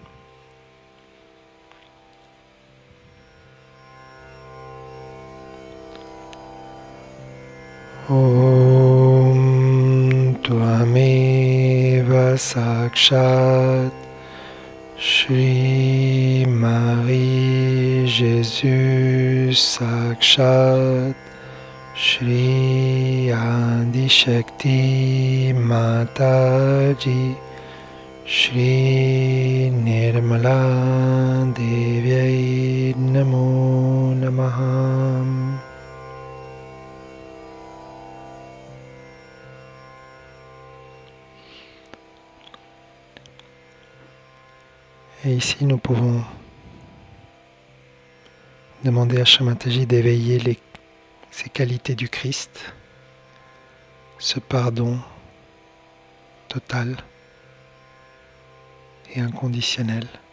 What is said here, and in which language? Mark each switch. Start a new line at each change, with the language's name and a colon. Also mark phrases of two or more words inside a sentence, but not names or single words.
Sanskrit: ॐ त्वमेव साक्षात् श्री Marie Jésus साक्षात् Shri Adi Shakti Mataji Shri Nirmala Devyai Namo Namaha.
French: Et ici, nous pouvons demander à Shamataji d'éveiller ces qualités du Christ, ce pardon total et inconditionnel,